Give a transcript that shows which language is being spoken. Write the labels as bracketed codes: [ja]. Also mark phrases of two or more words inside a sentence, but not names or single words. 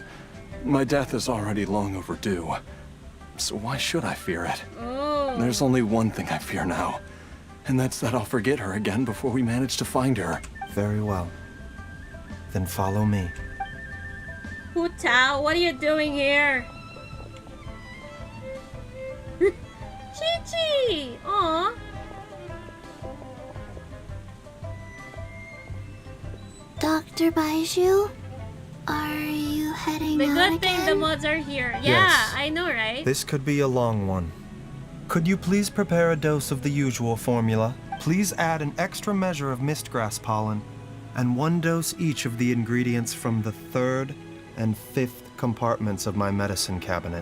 [en] My death is already long overdue. So why should I fear it? Oh. There's only one thing I fear now, and that's that I'll forget her again before we manage to find her. Very well. Then follow me. Hu Tao, what are you doing here? Chi-Chi! Aw. Dr. Baiju, are you heading The out good thing the again? mods are here. Yeah, Yes. I know, right? This could be a long one. Could you please prepare a dose of the usual formula? Please add an extra measure of mistgrass pollen, and 1 dose each of the ingredients from the 3rd and 5th compartments of my medicine cabinet.